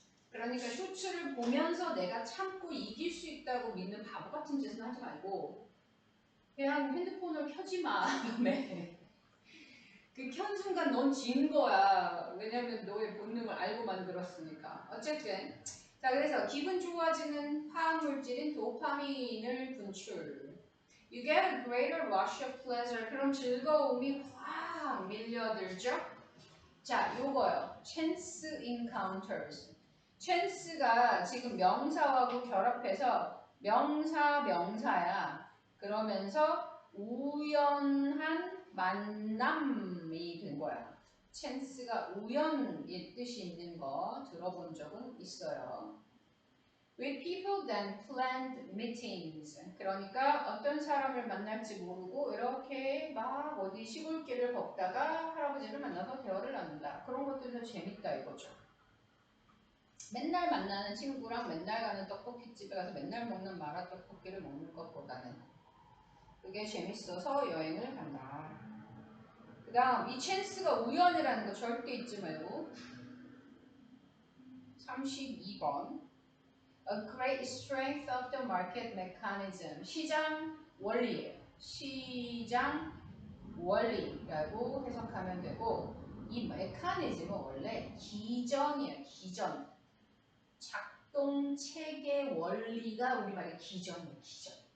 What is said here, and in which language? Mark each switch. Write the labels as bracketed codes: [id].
[ko] 그러니까 쇼츠를 보면서 내가 참고 이길 수 있다고 믿는 바보 같은 짓은 하지 말고 그냥 핸드폰을 켜지 마. 밤에. 그 켠 순간 넌 진 거야. 왜냐면 너의 본능을 알고 만들었으니까. 어쨌든 자, 그래서 기분 좋아지는 화학물질인 도파민을 분출. [en] You get a greater rush of pleasure. [ko] 그럼 즐거움이 확 밀려들죠? 자, 요거요. [en] chance encounters. [ko] chance가 지금 명사하고 결합해서 명사야. 그러면서 우연한 만남이 된 거야. chance가 우연의 뜻이 있는 거 들어본 적은 있어요. [en] With people then planned meetings. [ko] 그러니까 어떤 사람을 만날지 모르고 이렇게 막 어디 시골길을 걷다가 할아버지를 만나서 대화를 나눈다. 그런 것들도 재밌다 이거죠. 맨날 만나는 친구랑 맨날 가는 떡볶이집에 가서 맨날 먹는 마라떡볶이를 먹는 것보다는 그게 재밌어서 여행을 간다. 그 다음 이 찬스가 우연이라는 거 절대 잊지 말고 32번. [en] A great strength of the market mechanism. [ko] 시장 원리예요. 시장 원리라고 해석하면 되고, 이 메커니즘은 원래 기전이에요. 기전. 작동 체계 원리가 우리말의 기전이에요. 기전.